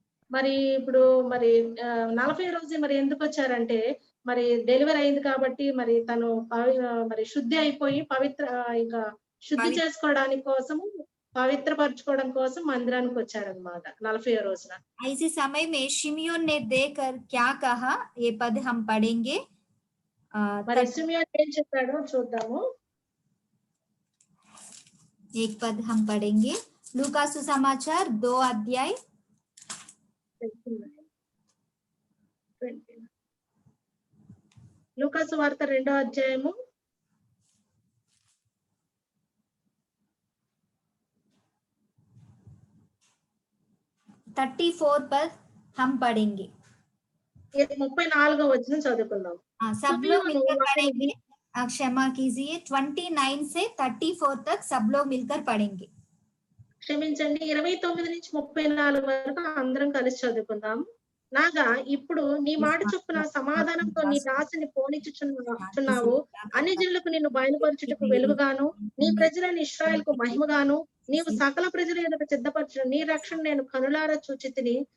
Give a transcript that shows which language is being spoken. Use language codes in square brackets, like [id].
[te] మరి ఇప్పుడు మరి 40వ రోజు మరి ఎందుకు వచ్చారంటే, మరి డెలివరీ అయింది కాబట్టి మరి తను మరి శుద్ధి అయిపోయి ఇంకా శుద్ధి చేసుకోవడానికి కోసము, పవిత్రపరచుకోవడం కోసం మందిరానికి వచ్చాడనమాట 40వ రోజున. [hi] ऐसे समय में शिमियोन ने देखकर क्या कहा, ये पद हम पढ़ेंगे। [te] మరి शिमियोन ఏం చెప్పాడో చూద్దాము. [hi] एक पद हम पढ़ेंगे, लूका सुसमाचार 2 अध्याय [te] 29. లూకా సువార్త 2వ అధ్యాయము [hi] 34 पद हम पढ़ेंगे। [te] 34వ వచనం చదువుకుందాం. [hi] सब लोग मिलकर पढ़ेंगे, क्षमा कीजिए, 29 से 34 तक सब लोग मिलकर पढ़ेंगे। [te] క్షమించండి, 29 నుంచి 34 వరకు అందరం కలిసి చదువుకుందాం. నాగా ఇప్పుడు నీ మాట చొప్పున సమాధానంతో నీ దాసిని పోనిచ్చుచున్నావు. అన్ని జనులకు నిన్ను బయలుపరచుటకు వెలుగుగాను, నీ ప్రజలైన ఇశ్రాయేలుకు మహిమగాను, నీవు సకల ప్రజల ఎదుట సిద్ధపరచిన నీ రక్షణ నేను కనులారా చూచితిని.